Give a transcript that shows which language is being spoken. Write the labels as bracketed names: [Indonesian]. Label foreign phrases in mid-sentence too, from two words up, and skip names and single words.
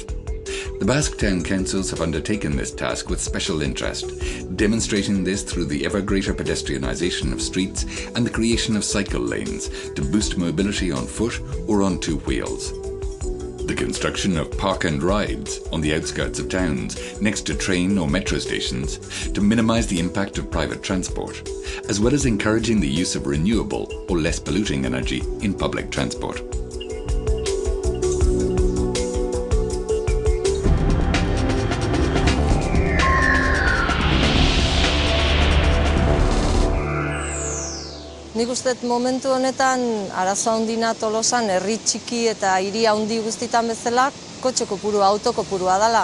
[English] The Basque Town Councils have undertaken this task with special interest, demonstrating this through the ever greater pedestrianisation of streets and the creation of cycle lanes to boost mobility on foot or on two wheels. The construction of park and rides on the outskirts of towns next to train or metro stations to minimise the impact of private transport, as well as encouraging the use of renewable or less polluting energy in public transport. [Basque] Nik uste momentu honetan arazo handina Tolosan herri txiki eta hiri handi guztitan bezala kotxe kopurua, auto kopurua dela.